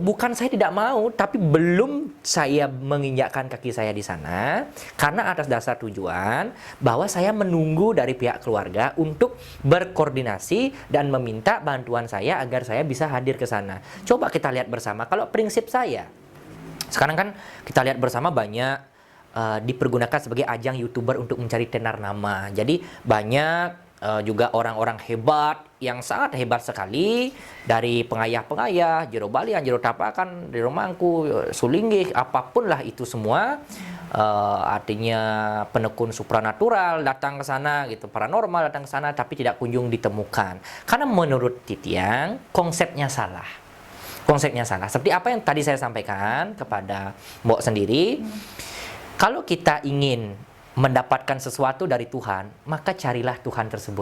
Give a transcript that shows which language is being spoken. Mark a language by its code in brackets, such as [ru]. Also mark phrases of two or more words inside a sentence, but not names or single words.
[id] Bukan saya tidak mau, tapi belum saya menginjakkan kaki saya di sana karena atas dasar tujuan bahwa saya menunggu dari pihak keluarga untuk berkoordinasi dan meminta bantuan saya agar saya bisa hadir ke sana. Coba kita lihat bersama. Kalau prinsip saya, sekarang kan kita lihat bersama banyak dipergunakan sebagai ajang YouTuber untuk mencari tenar nama. Jadi banyak juga orang-orang hebat yang sangat hebat sekali, dari pengayah-pengayah, jero balian, jero tapakan, jero mangku, sulinggih, apapun lah itu semua, artinya penekun supranatural datang ke sana gitu, paranormal datang ke sana, tapi tidak kunjung ditemukan karena menurut Titiang konsepnya salah. Seperti apa yang tadi saya sampaikan kepada Mbok sendiri, kalau kita ingin mendapatkan sesuatu dari Tuhan, maka carilah Tuhan tersebut.